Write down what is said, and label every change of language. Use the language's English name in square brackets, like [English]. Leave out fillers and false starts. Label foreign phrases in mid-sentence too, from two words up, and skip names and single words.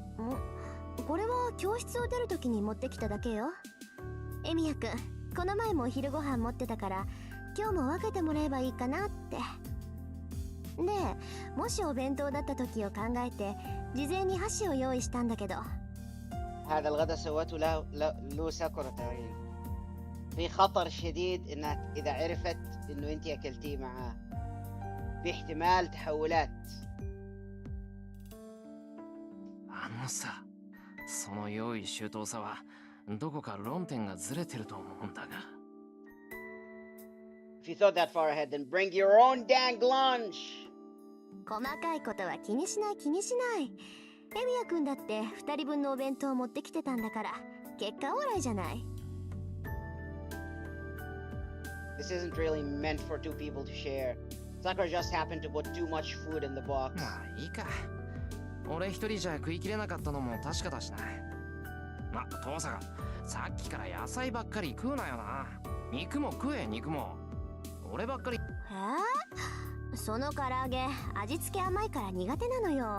[Japanese] これは教室を出るときに持ってきただけよ。エミヤくん、この前もお昼ご飯持ってたから今日も分けてもらえばいいかなって。で、もしお弁当だった時を考えて事前に箸を用意したんだけど。 [Arabic] هذا الغداء سوته له سكرة تقريبا. في خطر شديد انها اذا عرفت انه انت اكلتيه معاه. في احتمال تحولات. [Japanese] あのさ、その用意周到さはどこか論点がずれてると思うんだが。 [English] If you thought that far ahead, then bring your own dang lunch. [Japanese] 細かいことは気にしない気にしない。エミヤくんだって2人分のお弁当を持ってきてたんだから結果オーライじゃない。 [English] This isn't really meant for two people to share. Sakura just happened to put too much food in the box. [Japanese] まあいいか。俺一人じゃ食い切れなかったのも確かだしな。ま、父さん、さっきから野菜ばっかり食うなよな。肉も食え、肉も。俺ばっかり。その唐揚げ味付け甘いから苦手なのよ。